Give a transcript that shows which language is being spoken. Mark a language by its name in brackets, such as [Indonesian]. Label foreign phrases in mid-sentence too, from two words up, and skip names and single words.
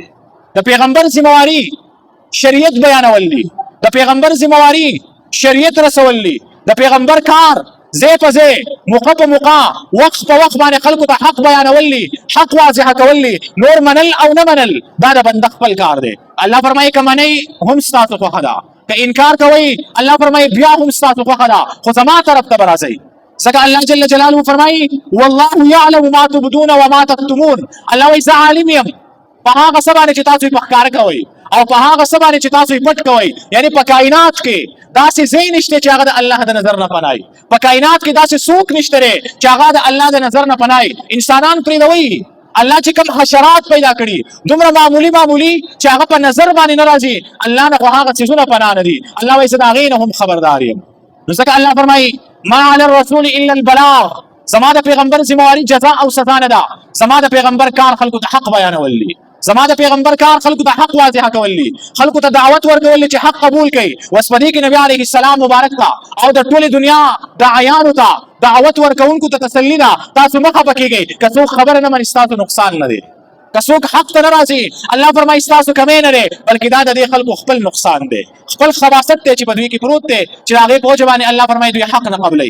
[Pashto] د پیغمبر ذمواري شریعت بیانول دي، د پیغمبر ذمواري شریعت رسول دي، د پیغمبر کار ځای په ځای موقع په موقع وخت په وخت باندې خلکو ته حق بیانول دي، حق واضحه کول دي، نور منل او نه منل دا د بنده خپل کار دی. الله فرمایي که منئ هم ستاسو خوښه ده، که انکار کوئ الله فرمایي بیا هم ستاسو خوښه ده، خو زما طرف ته به راځئ. ځکه الله جل جلاله فرمایي [Arabic] والله یعلم ما تبدون وما تکتمون، [Pashto] الله وایي زه عالم یم په هغه څه باندې چې تاسو یې په ښکاره کوئ او په هغه څه باندې چې تاسو یې پټ کوئ. یعنې په کائنات کې داسې ځای نشته چې هغه د الله د نظر نه پناه وي، په کائنات کې داسې څوک نشته دی چې هغه د الله د نظر نه پناه وي. انسانان پرېږدوئ، الله چې کوم حشرات پیدا کړي دومره معمولي معمولي چې هغه په نظر باندې نه راځي، الله نه خو هغه څیزونه پناه نه دي. الله وایي زه د هغې نه هم خبردار یم. نو ځکه الله فرمایي [Arabic] ما علی الرسول الا البلاغ، [Pashto] زما د پیغمبر ذمواري جزا او سزا نه ده، زما د پیغمبر کار خلکو ته حق بیانول دي، زما د پیغمبر کار خلکو ته حق واضحه کول دي، خلکو ته دعوت ورکول دي چې حق قبول کړي. اوس په دې کې نبي [Arabic] علیه السلام [Pashto] مبارک ته او د ټولې دنیا داعیانو ته دعوت ورکوونکو ته تسلي ده، تاسو مه خفه کېږئ، که څوک خبره نه مني ستاسو نقصان نه دی، که څوک حق ته نه راځي الله فرمایي ستاسو کمی نه دی، بلکې دا د دې خلکو خپل نقصان دی، خپل خباثت دی چې په دوی کې پروت دی چې د هغې په وجه باندې الله فرمایي دوی حق نه قبلوي.